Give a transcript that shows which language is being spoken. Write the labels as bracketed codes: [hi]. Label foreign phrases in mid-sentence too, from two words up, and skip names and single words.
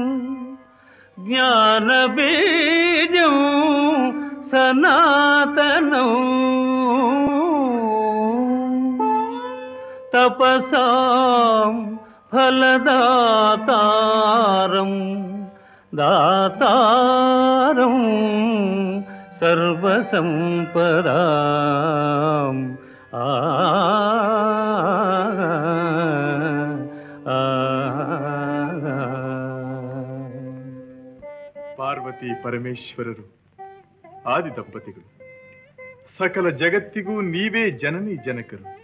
[sa] ज्ञानबीजं सनातनं तपसां फलदातारं दातारं सर्वसंपदां [kn] ಪಾರ್ವತಿ ಪರಮೇಶ್ವರರು ಆದಿ ದಂಪತಿಗಳು. ಸಕಲ ಜಗತ್ತಿಗೂ ನೀವೇ ಜನನಿ ಜನಕರು.